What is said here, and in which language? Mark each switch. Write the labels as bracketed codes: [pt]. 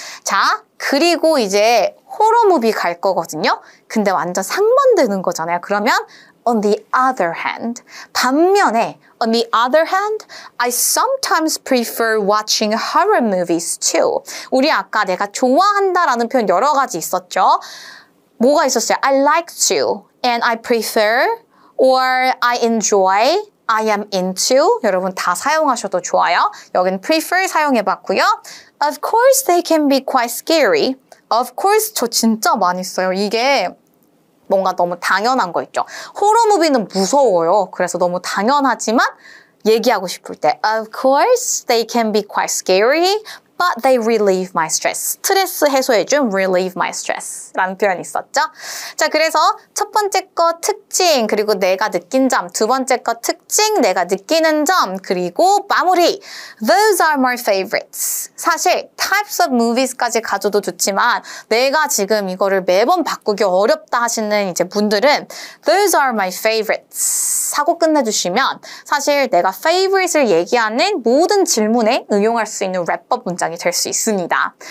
[ko] 자, 그리고 이제 호러 무비 갈 거거든요. 근데 완전 상반되는 거잖아요. 그러면 [en] on the other hand, [ko] 반면에 [en] on the other hand, I sometimes prefer watching horror movies too. [ko] 우리 아까 내가 좋아한다라는 표현 여러 가지 있었죠. 뭐가 있었어요? [en] I like to, and I prefer, or I enjoy, I am into. [ko] 여러분 다 사용하셔도 좋아요. 여기는 prefer 사용해봤고요. [en] Of course, they can be quite scary. Of course, [ko] 저 진짜 많이 써요. 이게 뭔가 너무 당연한 거 있죠. 호러 무비는 무서워요. 그래서 너무 당연하지만 얘기하고 싶을 때 [en] Of course, they can be quite scary, but they relieve my stress. [ko] 스트레스 해소해준 [en] relieve my stress [ko] 라는 표현이 있었죠. 자, 그래서 첫 번째 거 특징, 그리고 내가 느낀 점, 두 번째 거 특징, 내가 느끼는 점, 그리고 마무리. [en] Those are my favorites. [ko] 사실 [en] types of movies [ko] 까지 가져도 좋지만 내가 지금 이거를 매번 바꾸기 어렵다 하시는 이제 분들은 [en] Those are my favorites [ko] 하고 끝내주시면 사실 내가 favorite을 얘기하는 모든 질문에 응용할 수 있는 랩법 문장이 될 수 있습니다.